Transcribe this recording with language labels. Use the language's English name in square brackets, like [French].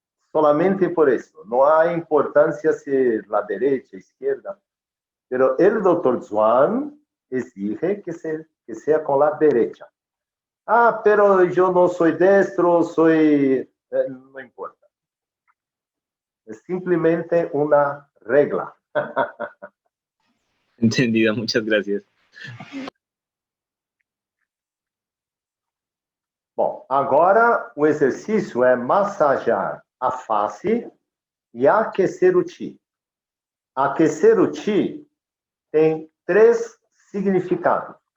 [Portuguese] Solamente por isso. Não há importância se a direita, a esquerda. [Spanish] Pero el Dr. Zhuang exige que sea con la derecha. Ah, pero yo no soy destro, no importa. Es simplemente una regla. Entendido, muchas gracias. [Portuguese] Bom, agora o exercício é massagear a face e aquecer o Qi. Aquecer o Qi tem 3 significados.